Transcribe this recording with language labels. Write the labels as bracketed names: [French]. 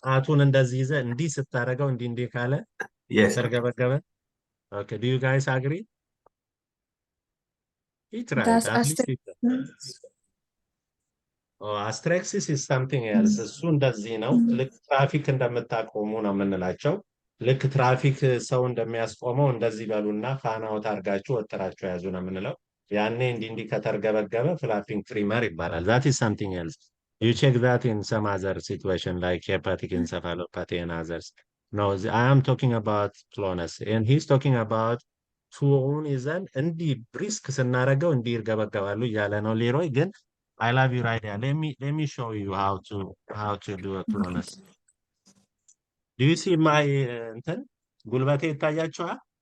[Amharic] ጣቱን እንደዚህ ይዘህ እንዲህ ስታደርገው እንዲህ ካለ [English] Yes. [Amharic] ተርገበገበ። [English] Okay, do you guys agree? He tried. That's At least he tried. Oh, asterexis is something else. [Amharic] እሱ እንደዚህ ነው። ልክ ትራፊክ እንደምታቆሙ ነው የምንላቸው። ልክ ትራፊክ ሰው እንደሚያስቆመው እንደዚህ በሉና ፋናውት አድርጋችሁ ወጥራችሁ ያዙ ነው የምንለው። ያኔ እንዲህ ከተርገበገበ ፍላፒንግ ትሪመር ይባላል። [English] That is something else. You check that in some other situation like hepatic encephalopathy and others. No, I am talking about clonus and he's talking about [Amharic] ቱውን ይዘን እንዲህ ብሪስክ ስናደርገው እንዲህ ይርገበገባሉ እያለ ነው ሌሮይ ግን [English] I love your idea. Let me show you how to do a clonus. Do you see my [Amharic] እንትን ጉልበቴ ይታያችኋል?